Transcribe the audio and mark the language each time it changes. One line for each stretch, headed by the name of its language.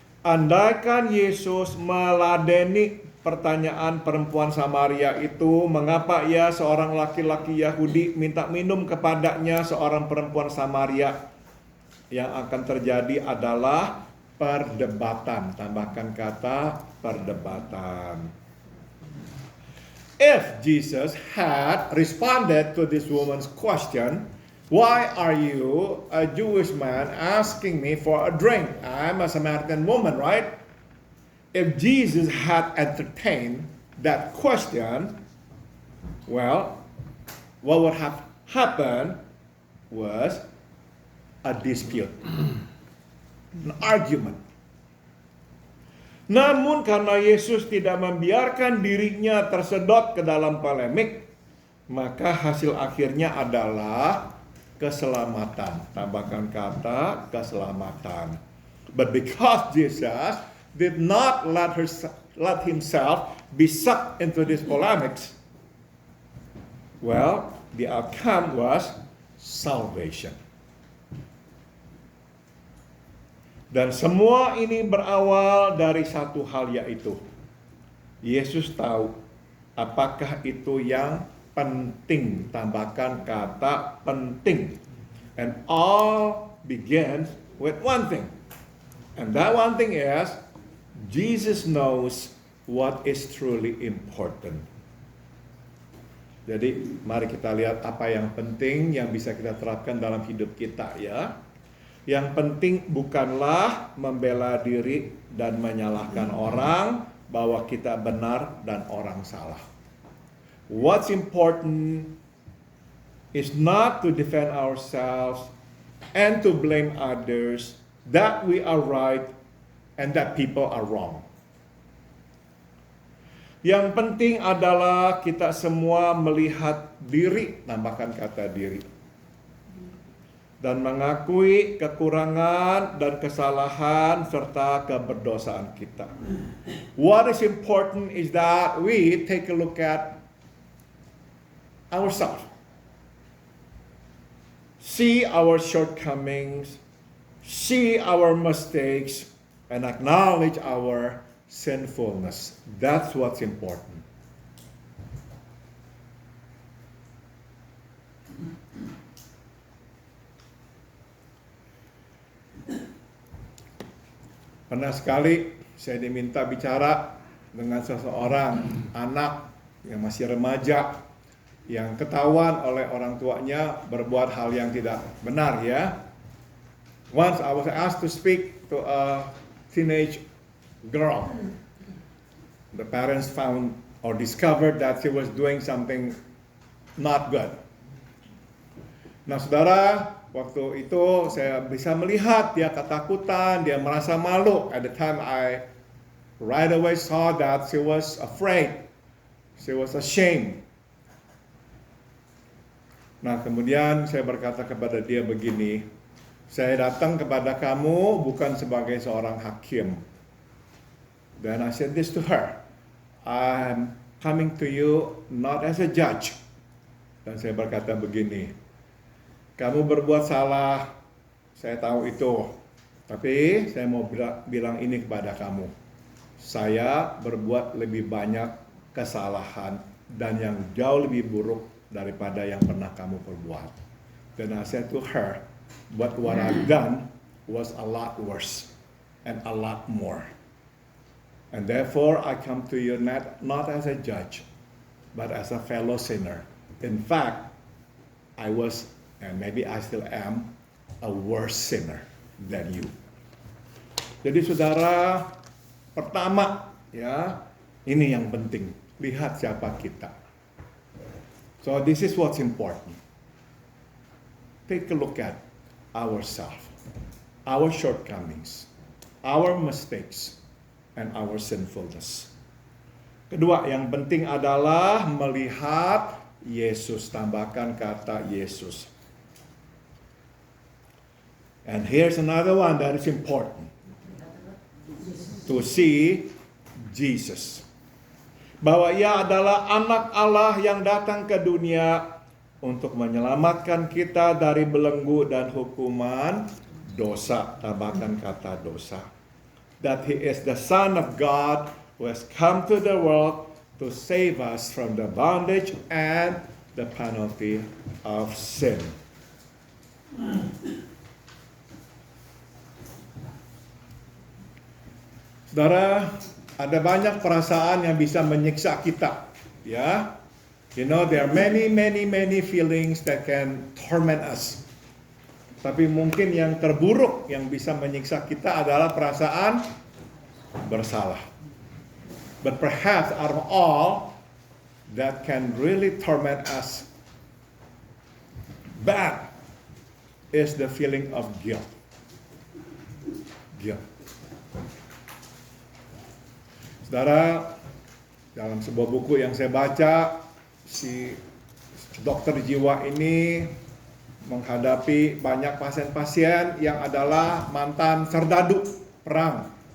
Indonesian: Andaikan Yesus meladeni pertanyaan perempuan Samaria itu, mengapa ia seorang laki-laki Yahudi minta minum kepadanya seorang perempuan Samaria, yang akan terjadi adalah perdebatan. Tambahkan kata perdebatan.
English: If Jesus had responded to this woman's question, why are you, a Jewish man, asking me for a drink? I'm a Samaritan woman, right? If Jesus had entertained that question, well, what would have happened was a dispute, an argument.
Indonesian: Namun karena Yesus tidak membiarkan dirinya tersedot ke dalam polemik, maka hasil akhirnya adalah keselamatan. Tambahkan kata keselamatan.
English: But because Jesus did not let himself be sucked into these polemics, well, the outcome was salvation.
Indonesian: Dan semua ini berawal dari satu hal, yaitu Yesus tahu apakah itu yang penting. Tambahkan kata penting.
English: And all begins with one thing. And that one thing is, Jesus knows what is truly important.
Indonesian: Jadi mari kita lihat apa yang penting yang bisa kita terapkan dalam hidup kita, ya. Yang penting bukanlah membela diri dan menyalahkan orang bahwa kita benar dan orang salah.
English: What's important is not to defend ourselves and to blame others that we are right and that people are wrong.
Indonesian: Yang penting adalah kita semua melihat diri, tambahkan kata diri, dan mengakui kekurangan dan kesalahan serta keberdosaan kita.
English: What is important is that we take a look at ourselves. See our shortcomings, see our mistakes, and acknowledge our sinfulness. That's what's important.
Indonesian: Pernah sekali saya diminta bicara dengan seseorang anak yang masih remaja yang ketahuan oleh orang tuanya berbuat hal yang tidak benar, ya.
English: Once I was asked to speak to a teenage girl. The parents found or discovered that she was doing something not good.
Indonesian: Nah, saudara, waktu itu saya bisa melihat dia ketakutan, dia merasa malu.
English: At the time I right away saw that she was afraid. She was ashamed.
Indonesian: Nah, kemudian saya berkata kepada dia begini, saya datang kepada kamu bukan sebagai seorang hakim.
English: Then I said this to her, I'm coming to you not as a judge.
Indonesian: Dan saya berkata begini, kamu berbuat salah, saya tahu itu. Tapi saya mau bilang ini kepada kamu. Saya berbuat lebih banyak kesalahan dan yang jauh lebih buruk daripada yang pernah kamu perbuat.
English: Then I said to her, but what I've done was a lot worse and a lot more. And therefore I come to you not as a judge, but as a fellow sinner. In fact, I was, and maybe I still am, a worse sinner than you.
Indonesian: Jadi saudara, pertama, ya, ini yang penting. Lihat siapa kita.
English: So this is what's important. Take a look at ourselves, our shortcomings, our mistakes, and our sinfulness.
Indonesian: Kedua, yang penting adalah melihat Yesus. Tambahkan kata Yesus.
English: And here's another one that is important. To see Jesus.
Indonesian: Bahwa ia adalah anak Allah yang datang ke dunia untuk menyelamatkan kita dari belenggu dan hukuman dosa, tambahkan kata dosa.
English: That he is the Son of God who has come to the world to save us from the bondage and the penalty of sin.
Indonesian: Saudara, ada banyak perasaan yang bisa menyiksa kita, ya.
English: You know, there are many feelings that can torment us.
Indonesian: Tapi mungkin yang terburuk yang bisa menyiksa kita adalah perasaan bersalah.
English: But perhaps out of all that can really torment us, bad is the feeling of guilt. Guilt.
Indonesian: Saudara, dalam sebuah buku yang saya baca, si dokter jiwa ini menghadapi banyak pasien-pasien yang adalah mantan serdadu perang.